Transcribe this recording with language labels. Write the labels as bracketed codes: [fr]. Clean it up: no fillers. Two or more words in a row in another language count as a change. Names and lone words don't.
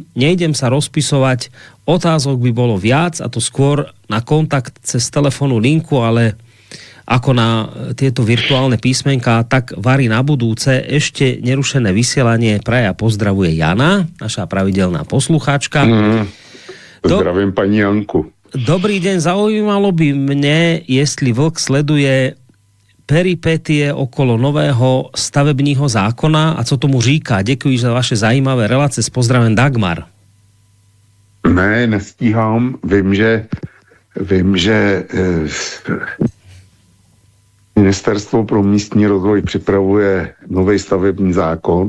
[sk] Nejdem sa rozpisovať, otázok by bolo viac, a to skôr na kontakt cez telefónnu linku, ale ako na tieto virtuálne písmenká, tak varí na budúce. Ešte nerušené vysielanie praje a pozdravuje Jana, naša pravidelná poslucháčka. Zdravím pani Janku. Dobrý deň, zaujímalo by mne, [cs] jestli vlk sleduje peripetie okolo nového stavebního zákona a co tomu říká. Děkuji za vaše zajímavé relace. S pozdravem Dagmar. Ne, nestíhám. Vím, že Ministerstvo pro místní rozvoj připravuje nový stavební zákon.